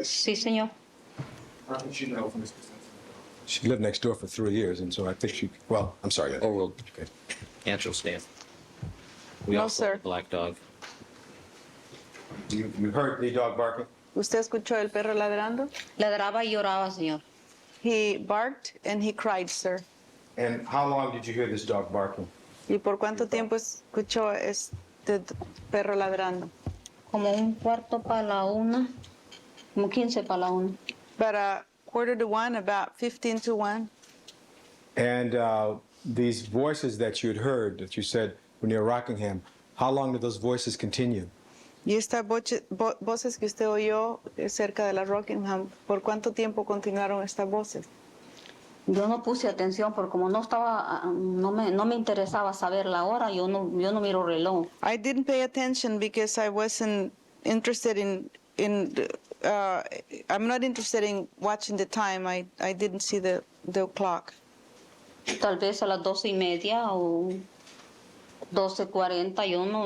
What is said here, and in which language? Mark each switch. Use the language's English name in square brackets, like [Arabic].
[Spanish] Sí, señor. [English] How did you know from Mr. Simpson? She lived next door for 3 years, and so I think she, well, I'm sorry. Overruled. Okay. Answer stand. We No, also sir. have a black dog. You heard the dog barking? [Spanish] ¿Usted escuchó el perro ladrando? Ladraba y lloraba, señor. [English] He barked and he cried, sir. And how long did you hear this dog barking? [Spanish] ¿Y por cuánto tiempo escuchó este perro ladrando? Como un cuarto para la una, como 15 para la una. [English] About 1:45, about 15 to 1. And these voices that you'd heard, that you said near Rockingham, how long did those voices continue? [Spanish] Y estas voces que usted oyó cerca de la Rockingham, ¿por cuánto tiempo continuaron estas voces? Yo no puse atención porque como no estaba, no me interesaba saber la hora, yo no miro reloj. [English] I didn't pay attention because I wasn't interested I'm not interested in watching the time. I didn't see the clock. [Spanish] Tal vez a las 12:30 o 12:40, yo no.